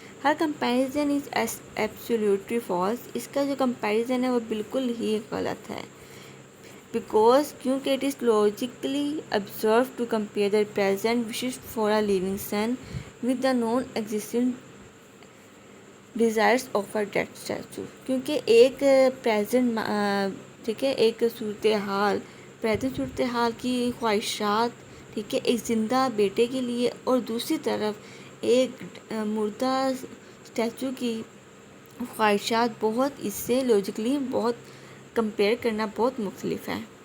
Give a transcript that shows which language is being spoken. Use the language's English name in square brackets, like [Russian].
[English] ہر comparison is absolutely false. [Urdu] اس کا جو comparison ہے وہ بالکل ہی غلط ہے. [English] کیونکہ it is logically absurd to compare the present wishes for a living son with the non existent desires of a dead statue, [Urdu] کیونکہ ایک پریزنٹ ٹھیک ہے، ایک صورتحال پریزنٹ صورتحال کی خواہشات، ٹھیک ہے، ایک زندہ بیٹے کے لیے، اور دوسری طرف ایک مردہ اسٹیچو کی خواہشات بہت اس سے لاجیکلی بہت کمپیئر کرنا بہت مختلف ہے۔